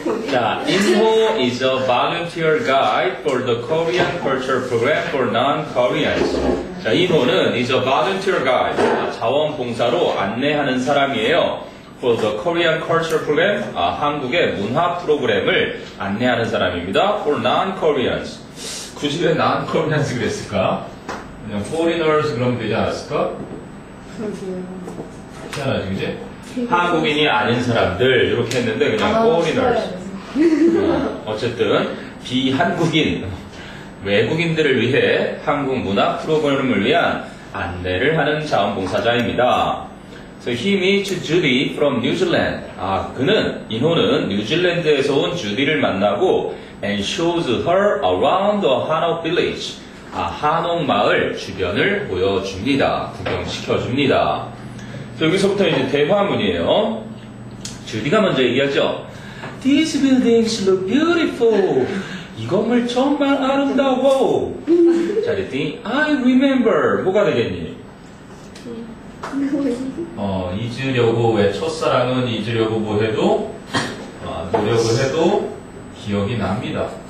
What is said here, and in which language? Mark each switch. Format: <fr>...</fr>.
<en>자, Inho is a volunteer guide for the Korean culture program for non-Koreans. 자, Inho는 is a volunteer guide.</en> <ko>자원봉사로 안내하는 사람이에요.</ko> <en>For the Korean culture program.</en> <ko>한국의 문화 프로그램을 안내하는 사람입니다.</ko> <en>For non-Koreans.</en> <ko>굳이 왜 non-Koreans 그랬을까? 그냥 foreigners 그러면 되지 않았을까? 희한하지, 그지? 한국인이 아닌 사람들 이렇게 했는데 그냥 foreigners. 어쨌든 비한국인 외국인들을 위해 한국 문화 프로그램을 위한 안내를 하는 자원봉사자입니다.</ko> <en>So he meets Judy from New Zealand.</en> <ko>그는 인호는 뉴질랜드에서 온 주디를 만나고</ko> <en>and shows her around the Hanok village.</en> <ko>한옥 마을 주변을 보여줍니다. 구경시켜줍니다. 여기서부터 이제 대화문이에요. 주디가 먼저 얘기하죠.</ko> <en>These buildings look beautiful.</en> <ko>이 건물 정말 아름다워. 자, 그랬더니</ko> <en>I remember.</en> <ko>뭐가 되겠니? 잊으려고 왜 첫사랑은 잊으려고 뭐 해도 노력을 해도 기억이 납니다.</ko>